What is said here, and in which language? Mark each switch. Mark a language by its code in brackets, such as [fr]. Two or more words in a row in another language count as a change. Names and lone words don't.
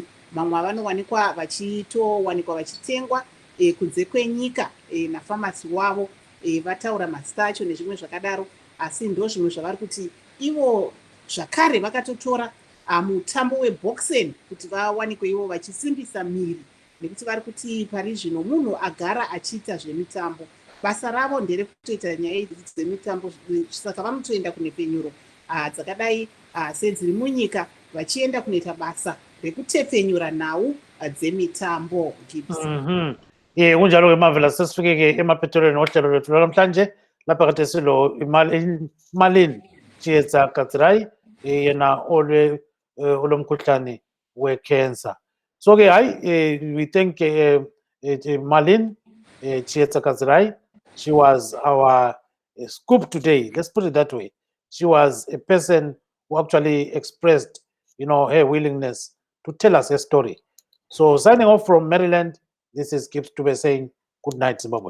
[sn] Mamwe avanowanikwa vachitowanikwa vachitengwa kunze kwenyika nafamasi wavo, vataura mazita acho nezvimwe zvakadaro, asi ndo zvimwe zvavari kuti ivo zvakare vakatotora mutambo weboxing kuti vawanikwe ivo vachisimbisa miri, nekuti vari kuti pari zvino munhu agara achiita zvemitambo, basa ravo nderekutoita nyaya idzi dzemitambo. Saka vanotoenda kunepfenyuro dzakadai sedziri munyika vachienda kunoita basa rekutepfenyura nhau dzemitambo. [nd] Kunjalo-ke Marvelous, sesifike-ke emaphethelweni ohlelo lwethu lwanamhlanje lapha kade silo Marlene Chiedza Gadzirayi yena olomkhuhlane wecancer. So-ke hayi [en] we thank Marlene Chiedza Gadzirayi. She was our scoop today. Let's put it that way. She was a person who actually expressed, her willingness to tell us a story. So signing off from Maryland, this is Gibbs Tube saying good night, Zimbabwe.